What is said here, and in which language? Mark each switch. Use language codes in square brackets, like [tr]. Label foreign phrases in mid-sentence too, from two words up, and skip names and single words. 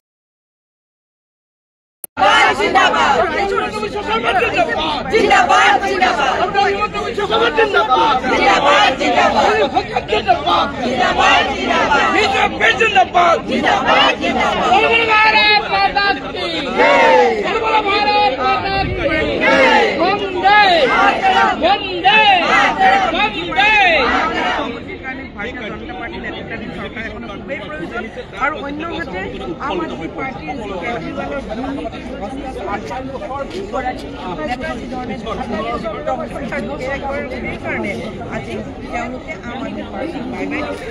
[hi] जिंदाबाद जिंदाबाद जिंदाबाद जिंदाबाद जिंदाबाद जिंदाबाद बीजेपी जिंदाबाद जिंदाबाद जिंदाबाद बोलो बोलो भारत माता की जय बोलो बोलो भारत माता की जय वंदे वंदे वंदे [as] ভাৰতীয় জনতা পাৰ্টীৰ নেতৃত্বাধীন চৰকাৰ এখনৰ খুবেই প্ৰয়োজন আৰু অন্যহাতে আম আদমী পাৰ্টীৰ যি কেজৰিৱালৰ দুৰ্নীতিৰ নেতা যিধৰণে সেইকাৰণে আজি তেওঁলোকে আম আদমী পাৰ্টীক [en] bye bye